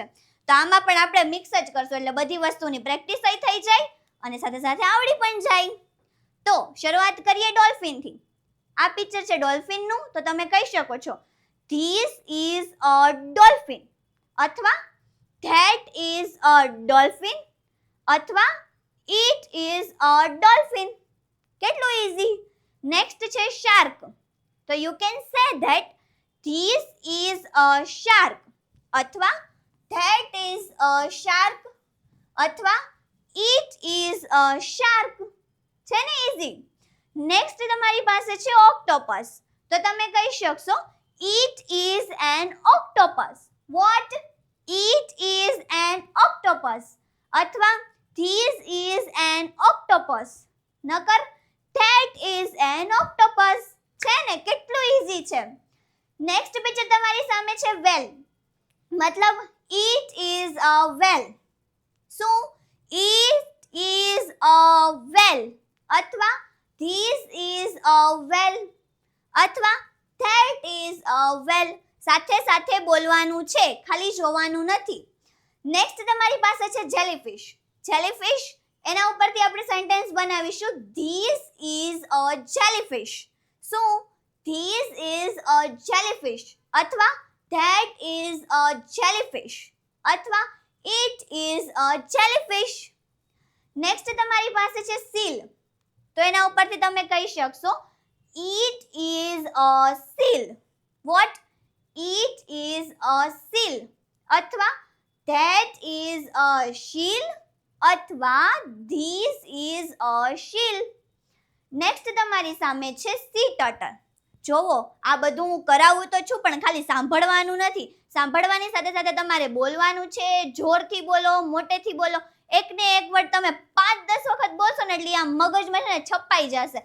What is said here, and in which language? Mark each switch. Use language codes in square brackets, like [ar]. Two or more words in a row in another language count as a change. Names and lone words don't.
[gu] તો આમાં પણ આપણે મિક્સ જ કરશું એટલે બધી વસ્તુની પ્રેક્ટિસ થઈ જાય અને સાથે સાથે આવડી પણ જાય. તો શરૂઆત કરીએ ડોલ્ફિનથી. આ પિક્ચર છે ડોલ્ફિનનું, તો તમે કહી શકો છો [en] this is a dolphin [gu] અથવા [en] that is a dolphin [gu] અથવા [en] it is a dolphin. [gu] કેટલું ઈઝી. નેક્સ્ટ છે શાર્ક. [en] તો you can say that this is a shark અથવા that is a shark અથવા it is a shark. [gu] છે ને ઈઝી. નેક્સ્ટ તમારી પાસે છે ઓક્ટોપસ. તો તમે કહી શકશો [en] it is an octopus. what? it is an octopus અથવા this is an octopus. નકર that is an octopus. [gu] છે ને કેટલું ઈઝી છે. [en] next picture [gu] તમારી સામે છે વેલ. [en] મતલબ it is a well. શું? it is a well અથવા this is a well અથવા that is a well. [gu] સાથે સાથે બોલવાનું છે, ખાલી જોવાનું નથી. નેક્સ્ટ તમારી પાસે છે જેલીફિશ. જેલીફિશ એના ઉપરથી આપણે સેન્ટેન્સ બનાવીશું [en] this is a jellyfish. [gu] શું? [en] this is a jellyfish અથવા that is a jellyfish અથવા it is a jellyfish. [gu] નેક્સ્ટ તમારી પાસે છે seal. તો એના ઉપરથી તમે કહી શકશો [en] it is a seal. what? it is a seal અથવા that is a seal અથવા this is a shield. [gu] નેક્સ્ટ તમારી સામે છે [en] sea turtle. [gu] જોવો આ બધું હું કરાવું તો છું પણ ખાલી સાંભળવાનું નથી. સાંભળવાની સાથે સાથે તમારે બોલવાનું છે. જોરથી બોલો, મોટેથી બોલો. એકને એક વર્ડ તમે 5-10 વખત બોલશો ને એટલે આમ મગજમાં છે ને છપાઈ જશે.